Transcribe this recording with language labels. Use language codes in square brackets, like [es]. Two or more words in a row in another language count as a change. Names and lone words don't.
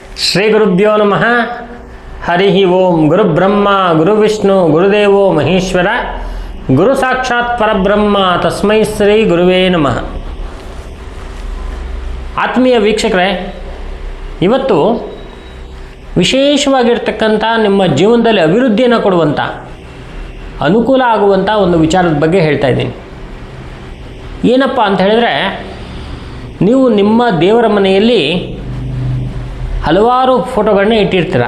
[sa] ಶ್ರೀ ಗುರುಭ್ಯೋ ನಮಃ. ಹರಿ ಓಂ. ಗುರುಬ್ರಹ್ಮ ಗುರುವಿಷ್ಣು ಗುರುದೇವೋ ಮಹೇಶ್ವರ, ಗುರು ಸಾಕ್ಷಾತ್ ಪರಬ್ರಹ್ಮ ತಸ್ಮೈ ಶ್ರೀ ಗುರುವೇ ನಮಃ. [kn] ಆತ್ಮೀಯ ವೀಕ್ಷಕರೇ, ಇವತ್ತು ವಿಶೇಷವಾಗಿರ್ತಕ್ಕಂಥ ನಿಮ್ಮ ಜೀವನದಲ್ಲಿ ಅಭಿವೃದ್ಧಿಯನ್ನು ಕೊಡುವಂಥ, ಅನುಕೂಲ ಆಗುವಂಥ ಒಂದು ವಿಚಾರದ ಬಗ್ಗೆ ಹೇಳ್ತಾ ಇದ್ದೀನಿ. ಏನಪ್ಪ ಅಂತ ಹೇಳಿದ್ರೆ, ನೀವು ನಿಮ್ಮ ದೇವರ ಮನೆಯಲ್ಲಿ ಹಲವಾರು ಫೋಟೋಗಳನ್ನ ಇಟ್ಟಿರ್ತೀರ.